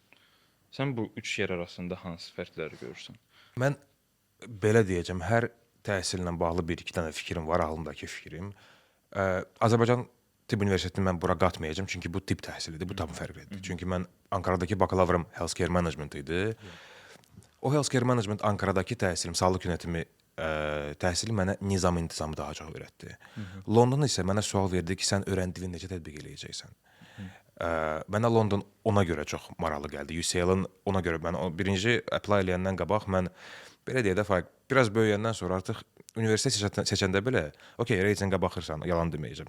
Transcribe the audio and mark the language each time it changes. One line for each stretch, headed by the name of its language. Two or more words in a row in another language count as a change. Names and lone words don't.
Azerbaijani: Sən bu üç yer arasında hansı fərqləri görürsən? Mən belə deyəcəm, hər təhsillə bağlı bir-iki dənə fikrim var, ağlımdakı fikrim. Azərbaycan Tibb Universitetini mən bura qatmayacağam, çünki bu tibb təhsilidir, bu tam fərqlidir. Çünki mən Ankaradakı bakalavrım
English: healthcare management
Azerbaijani: idi. O
English: healthcare management
Azerbaijani: Ankaradakı təhsilim, sağlıq yönetimi təhsili mənə nizam-intizamı daha çox öyrətdi. London isə mənə sual verdi ki, sən öyrəndiyini necə tətbiq eləyəcəksən? Mənə London ona görə çox maraqlı gəldi. UCL-ın ona görə mən birinci apply eləyəndən qabaq mən belə deyə də biraz böyüyəndən sonra artıq universitet seçəndə belə, okey, reytinqə baxırsan, yalan deməyəcəm.